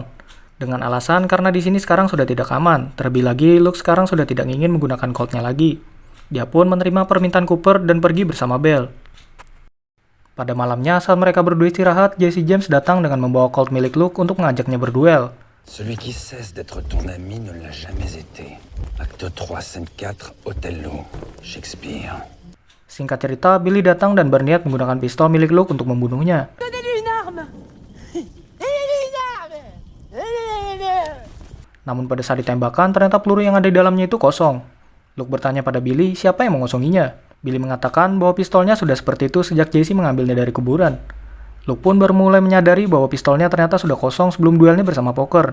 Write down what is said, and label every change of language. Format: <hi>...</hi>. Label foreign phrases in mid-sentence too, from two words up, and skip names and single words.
<id>Dengan alasan karena di sini sekarang sudah tidak aman, terlebih lagi Luke sekarang sudah tidak ingin menggunakan Colt-nya lagi. Dia pun menerima permintaan Cooper dan pergi bersama Belle. Pada malamnya, saat mereka berdua istirahat, Jesse James datang dengan membawa Colt milik Luke untuk mengajaknya berduel.</id> <fr>Celui qui cesse d'être ton ami ne l'a jamais été. Acte 3, scène 4, Othello. Shakespeare.</fr> <id>Singkat cerita, Billy datang dan berniat menggunakan pistol milik Luke untuk membunuhnya.</id> <fr>Donnez-lui une arme. Donnez-lui une arme.</fr> <id>Namun pada saat ditembakkan, ternyata peluru yang ada di dalamnya itu kosong. Luke bertanya pada Billy siapa yang mengosonginya. Billy mengatakan bahwa pistolnya sudah seperti itu sejak Jesse mengambilnya dari kuburan. Luke pun baru mulai menyadari bahwa pistolnya ternyata sudah kosong sebelum duelnya bersama Poker.</id>